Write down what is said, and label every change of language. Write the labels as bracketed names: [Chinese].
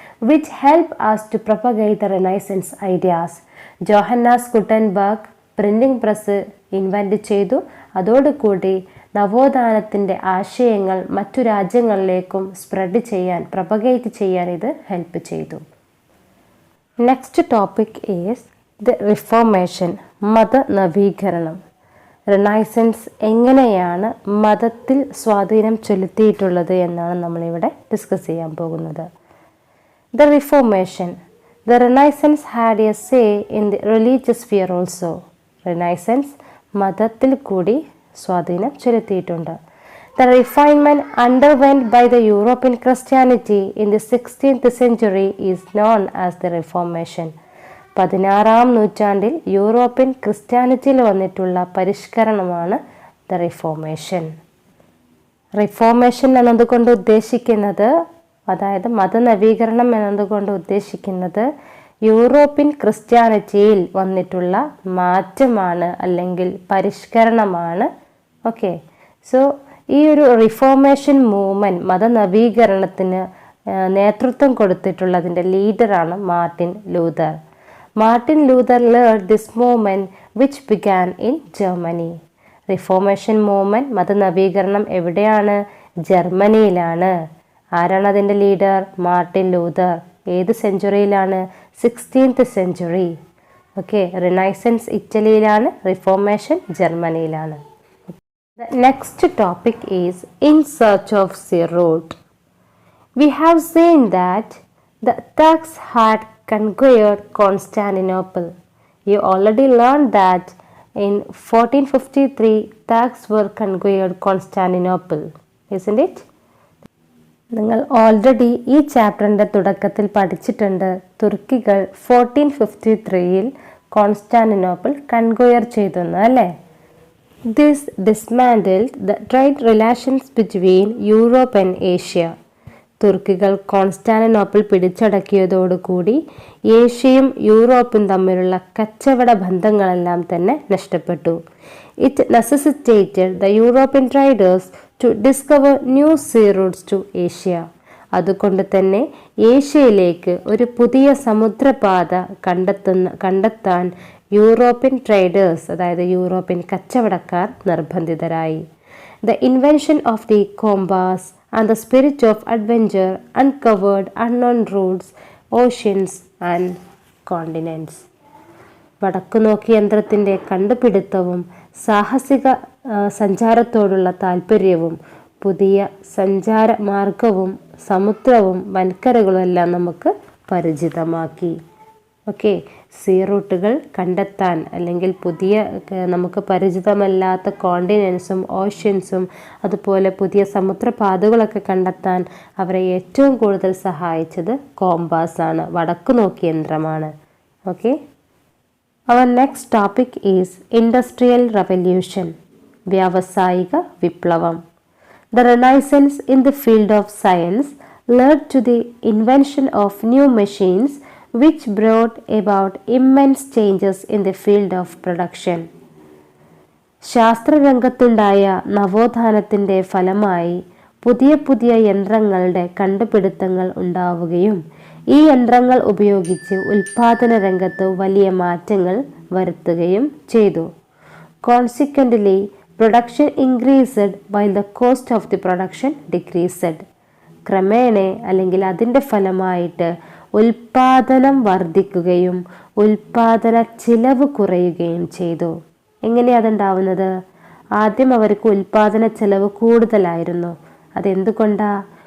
[English] which help us to propagate the Renaissance ideas. [Malayalam] Johannes Gutenberg printing press invent ചെയ്തു. അതോടുകൂടി നവോത്ഥാനത്തിൻ്റെ ആശയങ്ങൾ മറ്റു രാജ്യങ്ങളിലേക്കും സ്പ്രെഡ് ചെയ്യാൻ, പ്രൊപ്പഗേറ്റ് ചെയ്യാൻ ഇത് ഹെൽപ്പ് ചെയ്തു. [English] Next topic is the reformation, മതനവീകരണം. [Malayalam] Renaissance എങ്ങനെയാണ് മതത്തിൽ സ്വാധീനം ചെലുത്തിയിട്ടുള്ളത് എന്നാണ് നമ്മളിവിടെ ഡിസ്കസ് ചെയ്യാൻ പോകുന്നത്. [English] The Reformation. The Renaissance had a say in the religious sphere also. [Malayalam] Renaissance മതത്തിൽ കൂടി സ്വാധീനം ചെലുത്തിയിട്ടുണ്ട്. [English] The refinement underwent by the European Christianity in the 16th century is known as the Reformation. [Malayalam] 16-ാം നൂറ്റാണ്ടിൽ യൂറോപ്യൻ ക്രിസ്ത്യാനിറ്റിയിൽ വന്നിട്ടുള്ള പരിഷ്കരണമാണ് the reformation. Reformation എന്നതുകൊണ്ട് ഉദ്ദേശിക്കുന്നത്, അതായത് മതനവീകരണം എന്നതുകൊണ്ട് ഉദ്ദേശിക്കുന്നത് യൂറോപ്യൻ ക്രിസ്ത്യാനിറ്റിയിൽ വന്നിട്ടുള്ള മാറ്റമാണ് അല്ലെങ്കിൽ പരിഷ്കരണമാണ്. ഓക്കെ, സോ ഈ ഒരു റിഫോർമേഷൻ മൂവ്മെൻറ്റ്, മതനവീകരണത്തിന് നേതൃത്വം കൊടുത്തിട്ടുള്ളതിൻ്റെ ലീഡറാണ് Martin Luther. [English] Martin Luther led this movement which began in Germany. [Malayalam] Reformation movement, മതനവീകരണം എവിടെയാണ്? ജർമ്മനിയിലാണ്. ആരാണ് അതിൻ്റെ ലീഡർ? Martin Luther. ഏത് സെഞ്ചുറിയിലാണ്? [English] 16th century. [Malayalam] Okay, renaissance ഇറ്റലിയിലാണ്, reformation ജർമ്മനിയിലാണ്. [English] The next topic is In Search of the Road. We have seen that the Turks had conquered Constantinople. You already learned that in 1453 Turks were conquered Constantinople, isn't it? [Malayalam] നിങ്ങൾ already ഈ ചാപ്റ്ററിൻ്റെ തുടക്കത്തിൽ പഠിച്ചിട്ടുണ്ട്. തുർക്കികൾ 1453 Constantinople കൺക്വയർ ചെയ്തെന്ന്, അല്ലേ? [English] This dismantled the trade relations between Europe and Asia. [Malayalam] തുർക്കികൾ Constantinople പിടിച്ചടക്കിയതോടുകൂടി ഏഷ്യയും യൂറോപ്പും തമ്മിലുള്ള കച്ചവട ബന്ധങ്ങളെല്ലാം തന്നെ നഷ്ടപ്പെട്ടു. [English] It necessitated the European traders to discover new sea routes to Asia. [Malayalam] അതുകൊണ്ട് തന്നെ ഏഷ്യയിലേക്ക് ഒരു പുതിയ സമുദ്രപാത കണ്ടെത്താൻ യൂറോപ്യൻ ട്രേഡേഴ്സ്, അതായത് യൂറോപ്യൻ കച്ചവടക്കാർ നിർബന്ധിതരായി. [English] The invention of the compass and the spirit of adventure uncovered unknown routes, oceans and continents. [Malayalam] വടക്കുനോക്കി യന്ത്രത്തിൻ്റെ കണ്ടുപിടുത്തവും സാഹസിക സഞ്ചാരത്തോടുള്ള താല്പര്യവും പുതിയ സഞ്ചാര മാർഗവും സമുദ്രവും വൻകരകളും എല്ലാം നമുക്ക് പരിചിതമാക്കി. ഓക്കെ, സീ റൂട്ടുകൾ കണ്ടെത്താൻ, അല്ലെങ്കിൽ പുതിയ നമുക്ക് പരിചിതമല്ലാത്ത കോണ്ടിനെൻസും ഓഷ്യൻസും അതുപോലെ പുതിയ സമുദ്രപാതകളൊക്കെ കണ്ടെത്താൻ അവരെ ഏറ്റവും കൂടുതൽ സഹായിച്ചത് കോമ്പാസാണ്, വടക്കു നോക്കിയ യന്ത്രമാണ്. [English] okay, our next topic is Industrial Revolution, [Malayalam] വ്യാവസായിക വിപ്ലവം. [English] The Renaissance in the field of science led to the invention of new machines which brought about immense changes in the field of production. [Malayalam] ശാസ്ത്രരംഗത്തുണ്ടായ നവോത്ഥാനത്തിൻ്റെ ഫലമായി പുതിയ പുതിയ യന്ത്രങ്ങളുടെ കണ്ടുപിടുത്തങ്ങൾ ഉണ്ടാവുകയും ഈ യന്ത്രങ്ങൾ ഉപയോഗിച്ച് ഉൽപാദന രംഗത്ത് വലിയ മാറ്റങ്ങൾ വരുത്തുകയും ചെയ്തു. [English] Consequently, production increased while the cost of the production decreased. [Malayalam] ക്രമേണ, അല്ലെങ്കിൽ അതിൻ്റെ ഫലമായിട്ട് ഉൽപാദനം വർദ്ധിക്കുകയും ഉൽപാദന ചിലവ് കുറയുകയും ചെയ്തു. എങ്ങനെയാണ് അതുണ്ടാവുന്നത്? ആദ്യം അവർക്ക് ഉൽപാദന ചിലവ് കൂടുതലായിരുന്നു. അതെന്തുകൊണ്ടാണ്?